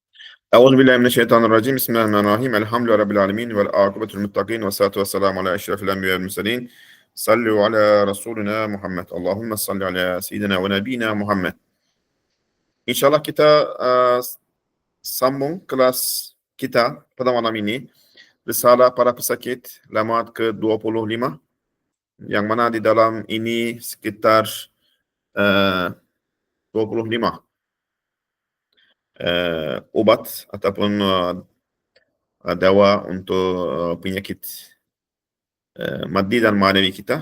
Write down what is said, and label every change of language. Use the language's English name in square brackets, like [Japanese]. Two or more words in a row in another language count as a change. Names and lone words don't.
[Arabic] أعوذ بالله من الشيطان الرجيم. بسم الله الرحمن الرحيم. الحمد لله رب العالمين. والعاقبة للمتقين. والصلاة والسلام على أشرف الأنبياء والمرسلين. صلوا على رسولنا محمد. اللهم صل على سيدنا ونبينا محمد. [Malay] InsyaAllah kita sambung kelas kita pada malam ini. Risalah para pesakit lamat ke-25. Yang mana di dalam ini sekitar 25 obat ataupun dawa untuk penyakit maddi dan manawi kita.